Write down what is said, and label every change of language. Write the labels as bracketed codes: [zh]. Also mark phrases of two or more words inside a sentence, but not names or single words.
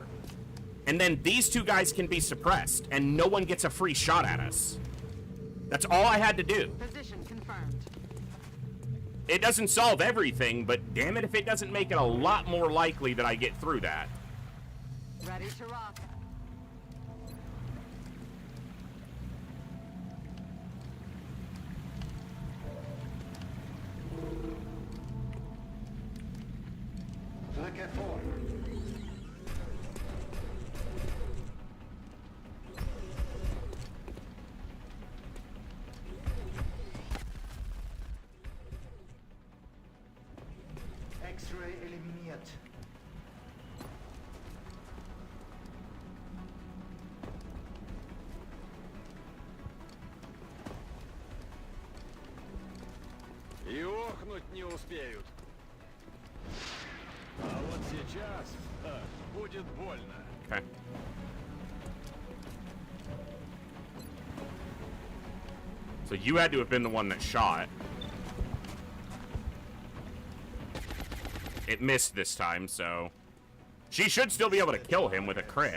[en] And then these 2 guys can be suppressed, and no one gets a free shot at us. That's all I had to do. Position confirmed. It doesn't solve everything, but damn it if it doesn't make it a lot more likely that I get through that. Ready to rock. [de] Drücke vor. X-Ray eliminiert. [ru] И охнуть не успеют. А вот сейчас будет больно. [en] Okay. So you had to have been the one that shot. It missed this time, so... She should still be able to kill him with a crit.